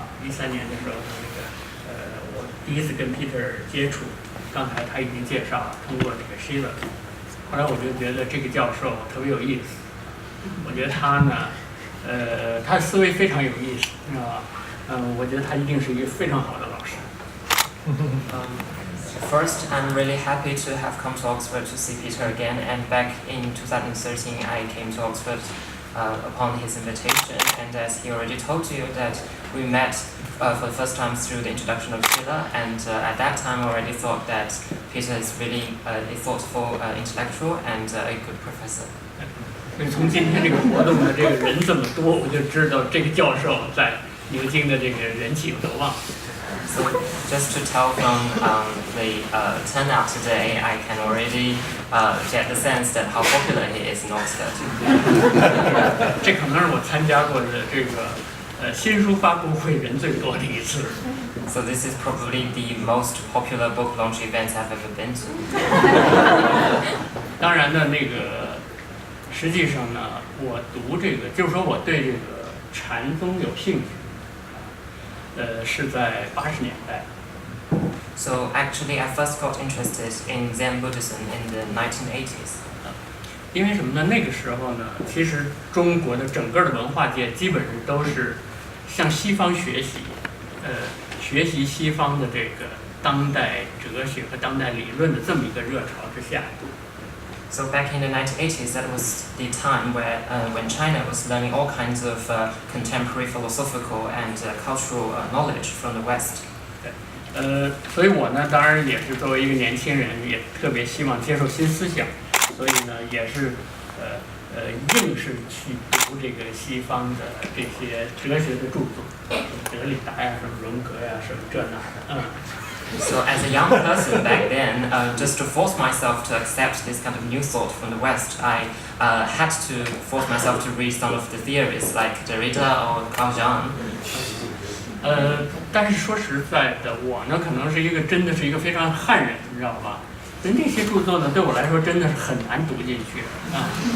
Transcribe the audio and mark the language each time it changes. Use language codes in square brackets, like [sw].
[zh] 13年的时候，我第一次跟 Peter 接触，刚才他已经介绍了，通过这个 Shiva， 后来我就觉得这个教授特别有意思，我觉得他呢，他的思维非常有意思，知道吧？我觉得他一定是一个非常好的老师。 [en] First, I'm really happy to have come to Oxford to see Peter again, and back in 2013 I came to Oxford upon his invitation, and as he already told you that we met for the first time through the introduction of Schiller, and at that time I already thought that Peter is really a thoughtful intellectual and a good professor. [zh] 所以从今天这个活动的这个人这么多，我就知道这个教授在牛津的这个人气有多旺。 [en] So just to tell from the turnout today, I can already get the sense that how popular he is in Oxford. [zh] 这可能是我参加过的这个新书发布会人最多的一次。 [en] So this is probably the most popular book launch event I've ever been to. [zh] 当然呢，那个实际上呢，我读这个，就是说我对这个禅宗有兴趣。是在80年代。 [en] So actually, I first got interested in Zen Buddhism in the 1980s. [zh] 因为什么呢？那个时候呢，其实中国的整个的文化界基本上都是向西方学习，学习西方的这个当代哲学和当代理论的这么一个热潮之下。 [en] So back in the 1980s, that was the time where when China was learning all kinds of contemporary philosophical and cultural knowledge from the West. [zh] 所以我呢，当然也是作为一个年轻人，也特别希望接受新思想，所以呢，也是硬是去读这个西方的这些哲学的著作，德里达呀，什么荣格呀，什么这那的， [en] So as a young person back then, just to force myself to accept this kind of new thought from the West, I had to force myself to read some of the theories like Derrida or Carl Jung. [zh] 但是说实在的，我呢可能是一个真的是一个非常汉人，你知道吧？那些著作呢，对我来说真的是很难读进去啊。